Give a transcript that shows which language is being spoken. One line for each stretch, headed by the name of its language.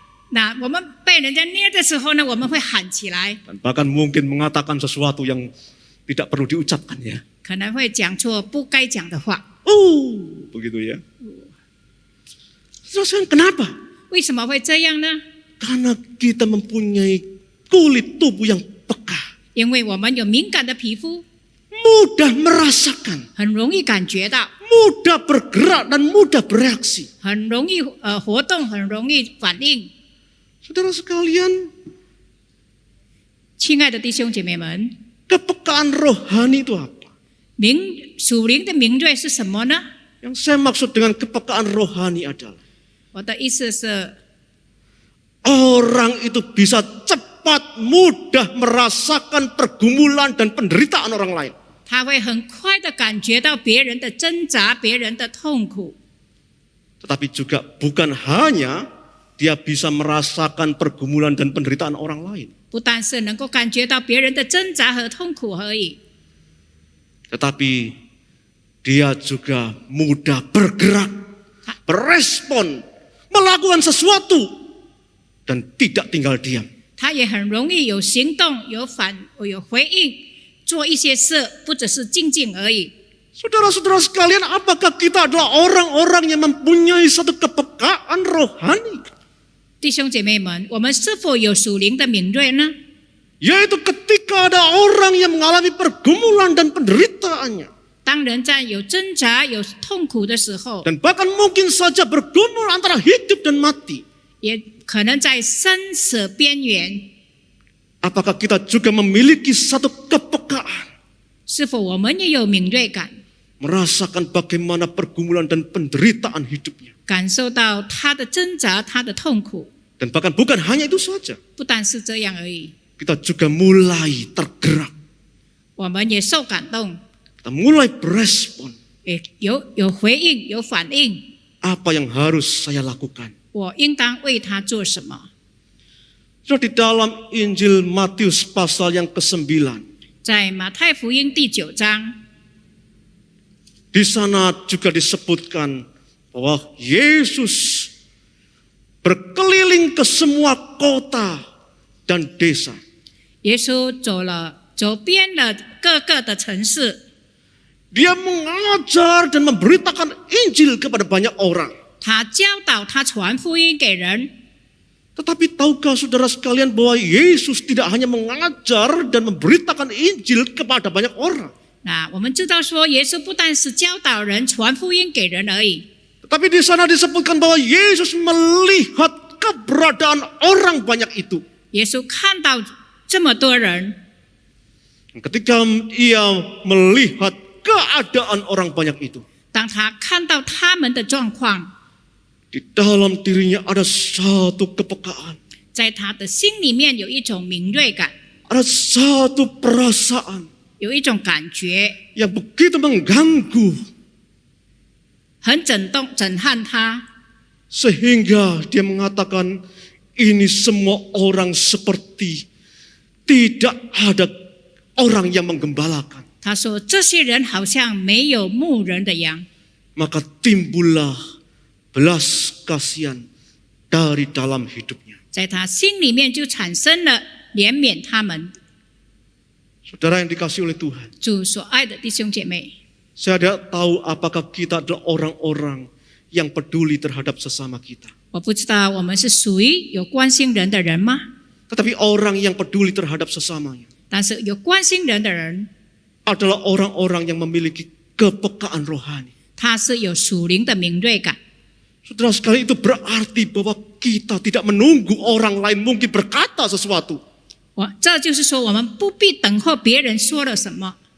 Chinese: 那我们被人家捏的时候呢，我们会喊起来，
Indonesian: dan bahkan mungkin mengatakan sesuatu yang tidak perlu diucapkan ya.
Chinese: 可能会讲错不该讲的话。
Indonesian: Begitu ya. Saudara, kenapa?
Chinese: 为什么会这样呢？
Indonesian: Karena kita mempunyai kulit tubuh yang peka,
Chinese: 因为我们有敏感的皮肤，
Indonesian: mudah merasakan,
Chinese: 很容易感觉到，
Indonesian: mudah bergerak dan mudah bereaksi.
Chinese: 很容易活动，很容易反应。
Indonesian: Saudara sekalian,
Chinese: 亲爱的弟兄姐妹们，
Indonesian: kepekaan rohani itu apa?
Chinese: 属灵的敏锐是什么呢？
Indonesian: Yang saya maksud dengan kepekaan rohani adalah
Chinese: 我的意思是，
Indonesian: orang itu bisa cepat, mudah merasakan pergumulan dan penderitaan orang lain.
Chinese: 他会很快的感觉到别人的挣扎、别人的痛苦，
Indonesian: Tetapi juga bukan hanya dia bisa merasakan pergumulan dan penderitaan orang lain.
Chinese: 不但是能够感觉到别人的挣扎和痛苦而已，
Indonesian: Tetapi dia juga mudah bergerak, berespon, melakukan sesuatu dan tidak tinggal diam.
Chinese: 他也很容易有行动、有回应，做一些事，不只是静静而已。
Indonesian: Saudara-saudara sekalian, apakah kita adalah orang-orang yang mempunyai satu kepekaan rohani?
Chinese: 弟兄姐妹们，我们是否有属灵的敏锐呢？
Indonesian: Yaitu ketika ada orang yang mengalami pergumulan dan penderitaannya,
Chinese: 当人在有挣扎、有痛苦的时候，
Indonesian: dan bahkan mungkin saja bergumul antara hidup dan mati,
Chinese: 也可能在生死边缘，
Indonesian: apakah kita juga memiliki satu kepekaan,
Chinese: 是否我们也有敏锐感，
Indonesian: merasakan bagaimana pergumulan dan penderitaan hidupnya?
Chinese: 感受到他的挣扎、他的痛苦？
Indonesian: Dan bahkan bukan hanya itu saja,
Chinese: 不单是这样而已，
Indonesian: kita juga mulai tergerak,
Chinese: 我们也受感动，
Indonesian: kita mulai berespon.
Chinese: 也有回应、有反应。
Indonesian: Apa yang harus saya lakukan?
Chinese: 我应当为他做什么？
Indonesian: Sudah di dalam Injil Matius pasal yang ke-9,
Chinese: 在马太福音第9章，
Indonesian: di sana juga disebutkan bahwa Yesus berkeliling ke semua kota dan desa.
Chinese: 耶稣走遍了各个的城市，
Indonesian: Dia mengajar dan memberitakan Injil kepada banyak orang.
Chinese: 他教导，他传福音给人。
Indonesian: Tetapi tahukah saudara sekalian bahwa Yesus tidak hanya mengajar dan memberitakan Injil kepada banyak orang,
Chinese: 那我们知道说，耶稣不但是教导人、传福音给人而已，
Indonesian: tetapi di sana disebutkan bahwa Yesus melihat keberadaan orang banyak itu.
Chinese: 耶稣看到这么多人，
Indonesian: Ketika ia melihat keadaan orang banyak itu,
Chinese: 当他看到他们的状况，
Indonesian: di dalam dirinya ada satu kepekaan,
Chinese: 在他的心里面有一种敏锐感，
Indonesian: ada satu perasaan
Chinese: 有一种感觉，
Indonesian: yang begitu mengganggu,
Chinese: 很震撼他，
Indonesian: sehingga dia mengatakan ini semua orang seperti tidak ada orang yang menggembalakan.
Chinese: 他说这些人好像没有牧人的羊，
Indonesian: Maka timbullah belas kasihan dari dalam hidupnya.
Chinese: 在他心里面就产生了怜悯他们。
Indonesian: Saudara yang dikasihi oleh Tuhan,
Chinese: 主所爱的弟兄姐妹，
Indonesian: saya tidak tahu apakah kita adalah orang-orang yang peduli terhadap sesama kita.
Chinese: 我不知道我们是属于有关心人的人吗？
Indonesian: Tetapi orang yang peduli terhadap sesamanya
Chinese: 但是有关心人的人，
Indonesian: adalah orang-orang yang memiliki kepekaan rohani.
Chinese: 他是有属灵的敏锐感。
Indonesian: Saudara sekali, itu berarti bahwa kita tidak menunggu orang lain mungkin berkata sesuatu.
Chinese: 这就是说，我们不必等候别人说了什么，